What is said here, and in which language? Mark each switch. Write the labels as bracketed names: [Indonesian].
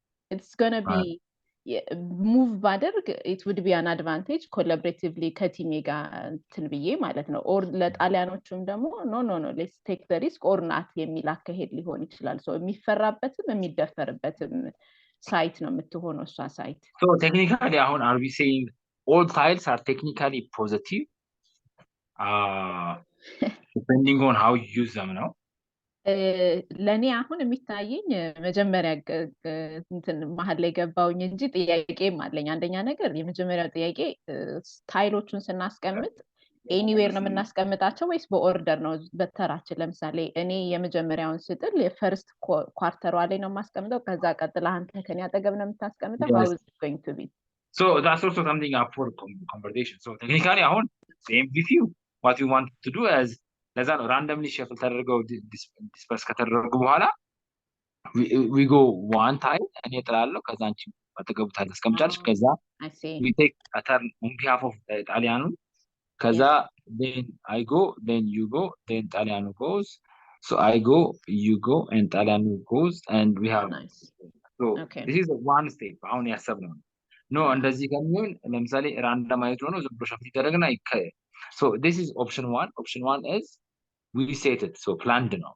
[English] it's gonna be move [Amharic] ባደርግ [English] it would be an advantage collaboratively [Amharic] ከቲሜ ጋር እንትን ብዬ ማለት ነው ኦር ለጣሊያኖቹም ደግሞ ኖ [English] let's take the risk or not [Amharic] የሚል አካሄድ ሊሆን ይችላል so የሚፈራበትም የሚደፈርበትም ሳይት ነው የምትሆነው እሷ ሳይት [English] So technically [Amharic] አሁን [English] are we saying all tiles are technically positive depending on how you use them [Amharic] ነው ለኔ አሁን የሚታየኝ መጀመሪያ እንትን መሀል ላይ ገባውኝ እንጂ ጥያቄም አለኝ አንደኛ ነገር የመጀመሪያው ጥያቄ ታይሎቹን ስናስቀምጥ ኤኒዌር ነው የምናስቀምጣቸው ወይስ በኦርደር ነው በተራችን ለምሳሌ እኔ የመጀመሪያውን ስጥል የፈርስት ኳርተሯ ላይ ነው የማስቀምጠው ከዛ ቀጥላ አንተ ከኔ አጠገብ ነው የምታስቀምጠው how is it going to be [English] so that's also something up for conversation so technically አሁን MVP what you want to do is [Amharic] ለዛ ነው [English] randomly shuffle ተደርገው disperse [Amharic] ከተደረጉ በኋላ [English] we go one time [Amharic] እኔ እጥላለሁ ከዛ አንቺ አጠገቡ ታስቀምጫለሽ ከዛ [English] we take a turn on behalf of ጣሊያኑ ከዛ then I go then you go then ጣሊያኑ goes so I go you go and ጣሊያኑ goes and we have so this is one step [Amharic] አሁን ያሰብነው ነው እንደዚህ ከሚሆን ለምሳሌ [English] randomize [Amharic] ሆኖ ዝም ብሎ ሸፍት ይደረግና [English] so this is option 1 is we set it so planned